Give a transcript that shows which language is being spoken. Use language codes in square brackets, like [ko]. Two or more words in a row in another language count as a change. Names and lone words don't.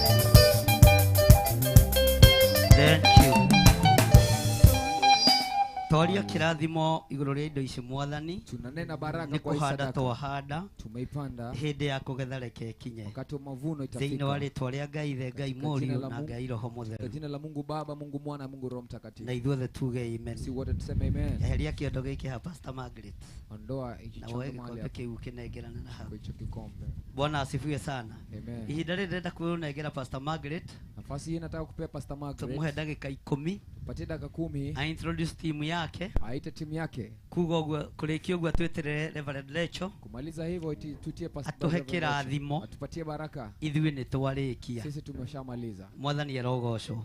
[en] Thank you. [ki] Twaria kĩrathimo igũrũ rĩa indo ici Mwathani, [sw] Tunanena baraka [ki] nĩ [sw] kwa hii [ki] kũhanda [sw] sadaka. [ki] twahanda, [sw] Tumeipanda [ki] hĩndĩ ya kũgetha reke ĩkinye. [sw] wakati wa mavuno [ki] Thĩinĩ wa [sw] itafika. [ki] rĩtwa rĩa Ngai Ithe, Ngai [sw] Katika jina [ki] Mũriũ [sw] la [ki] na [sw] Mungu. [ki] Ngai Roho [sw] Kwa [ki] Mũtheru. [sw] jina la Mungu Baba, Mungu Mwana, Mungu Roho Mtakatifu. [ki] Na ithuothe tuge amen. [sw] Si wote tuseme amen. [ki] Eheria kĩondo gĩkĩ ha Pastor Margaret. [sw] Ondoa hicho [ki] Na woe [sw] chombo mahali [ki] gĩkombe [sw] hapo [ki] kĩu kĩnengerane na hau. [sw] kwa hicho kikombe. Bwana asifiwe sana. Amen. [ki] Ihinda rĩrĩ ndĩrenda kũnengera Pastor Margaret, [sw] Nafasi hii nataka kupea Pastor [ki] tũmũhe [sw] Margaret. [ki] ndagĩka 10 [sw] Patie dakika 10 a introduce timu yake. [ki] aite timu yake. Kuga ũguo kũrĩkia ũguo twĩtĩrĩre Reverend Lecho [sw] Kumaliza hivyo tutie Pastor [ki] atuhe [sw] Margaret. [ki] kĩrathimo. [sw] Atupatie baraka. [ki] Ithuĩ nĩ twarĩkia. [sw] Sisi tumeshamaliza. [ki] Mwathani arogocwo.